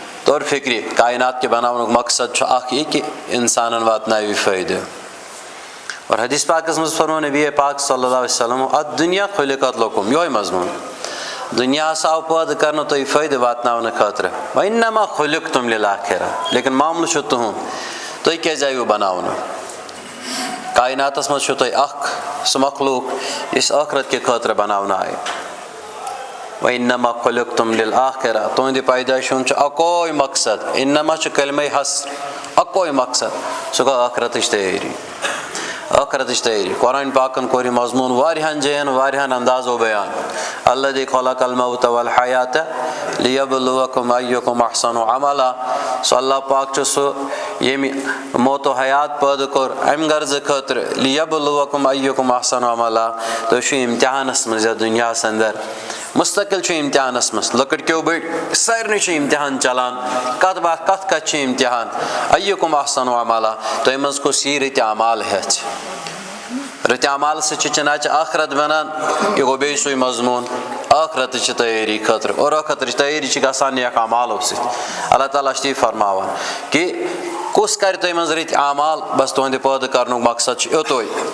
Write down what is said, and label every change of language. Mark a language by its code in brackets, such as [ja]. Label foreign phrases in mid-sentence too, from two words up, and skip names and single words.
[ks] طور فکری کائنات کے بناونک مقصد چھُ اکھ یہ کہ انسانن واتناوِ فٲیدٕ اور حدیث پاکس مز فرمو نبی پاک [ar] صلی اللہ علیہ وسلم الدنیا خلقت لکم [ks] یہوے مضمون دنیا ہسا آو پٲدٕ کرنہٕ تۄہہِ فٲیدٕ واتناونہٕ خٲطرٕ [ar] وانما خلقتم للآخرہ [ks] لیکن معاملہٕ چھُ تُہُنٛد تُہۍ کیازِ آیوٕ بناونہٕ کائناتس مز چھُ تۄہہِ اکھ سُہ مخلوق یُس ٲخرت کہِ خٲطرٕ بناونہٕ آیہِ [ar] وانما خلقتم للآخرہ [ks] تُہنٛدِ پیدٲیشہِ ہُنٛد چھُ اکوے مقصد انما چھُ کلمے حسر اکوے مقصد سُہ گوٚو ٲخرتٕچ تیٲری ٲخرتٕچ تیٲری قرآن پاکن کوٚر یہِ مضموٗن واریاہن جاین واریاہن اندازو بیان [ar] الذی خلق الموت والحیات لیبلوکم ایکم احسن عملا [ks] سُہ اللہ پاک چھُ سُہ ییٚمہِ موت و حیات پٲدٕ کوٚر امہِ غرضہٕ خٲطرٕ [ar] لیبلوکم ایکم احسن عملا [ks] تُہۍ چھِو امتحانس منٛز یتھ دُنیاہس انٛدر مستقل چھُ امتحانس منٛز لۄکٕٹۍ کیو بٔڑۍ سارنٕے چھُ امتحان چلان کتھ چھُ امتحان [ar] ایکم احسن عملا [ks] تۄہہِ منٛز کُس یی رٕتۍ اعمال ہیٚژھِ رٕتۍ اعمال سۭتۍ چھِ چناچہِ آخرت بنان یہِ گوٚو بیٚیہِ سُے مضموٗن ٲخرتٕچہِ تیٲری خٲطرٕ اور ٲخرتٕچ تیٲری چھِ گژھان نیک اعمالو سۭتۍ اللہ تعالیٰ چھُ تی فرماوان کہ کُس کرِ تۄہہِ منٛز رٕتۍ اعمال بس تُہنٛدِ پٲدٕ کرنُک مقصد چھُ یوٚتُے